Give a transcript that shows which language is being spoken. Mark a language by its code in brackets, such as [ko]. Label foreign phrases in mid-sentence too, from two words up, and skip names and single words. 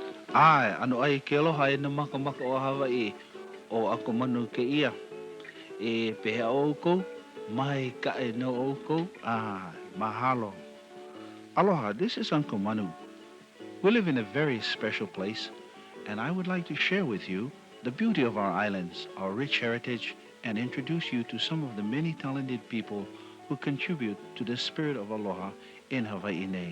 [haw] Ai, ano ai ke aloha e na makamaka o Hawaii o ako Manu Kahaialii. E pehea o kou, mai ka e no o kou. Mahalo. [en] Aloha, this is Uncle Manu. We live in a very special place, and I would like to share with you the beauty of our islands, our rich heritage, and introduce you to some of the many talented people who contribute to the spirit of aloha in Hawaii.